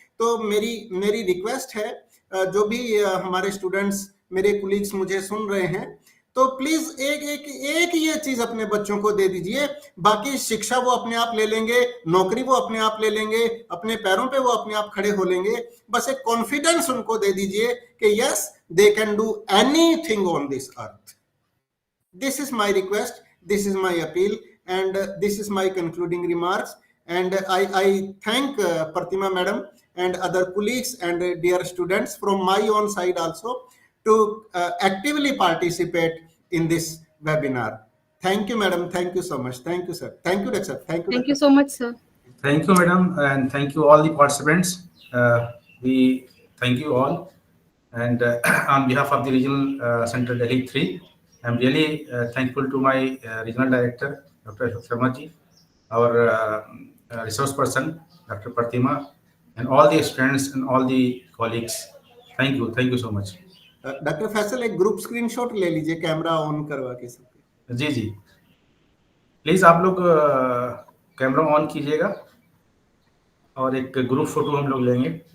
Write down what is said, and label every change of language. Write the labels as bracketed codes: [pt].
[hi] तो मेरी रिक्वेस्ट है, जो भी हमारे स्टूडेंट्स, मेरे कुलीग्स मुझे सुन रहे हैं, तो प्लीज एक ये चीज अपने बच्चों को दे दीजिए। बाकी शिक्षा वो अपने आप ले लेंगे, नौकरी वो अपने आप ले लेंगे, अपने पैरों पे वो अपने आप खड़े हो लेंगे। बस एक कॉन्फिडेंस उनको दे दीजिए कि [en] Yes, they can do anything on this earth. This is my request, this is my appeal, and this is my concluding remarks. And I thank Pratima Madam and other colleagues and dear students from my own side also to actively participate in this webinar. Thank you, Madam. Thank you so much. Thank you, sir. Thank you, Dr. Thank you so much, sir. Thank you, madam, and thank you all the participants. We thank you all, and on behalf of the Regional Center Delhi 3, I'm really thankful to my Regional Director, Dr. Ashok Sharma ji, our resource person, Dr. Pratima, and all the students and all the colleagues. Thank you so much. [hi] Doctor Faisal, एक group screenshot ले लीजिए, camera on करवा के सबके। जी please आप लोग camera on कीजिएगा और एक ग्रुप फोटो हम लोग लेंगे।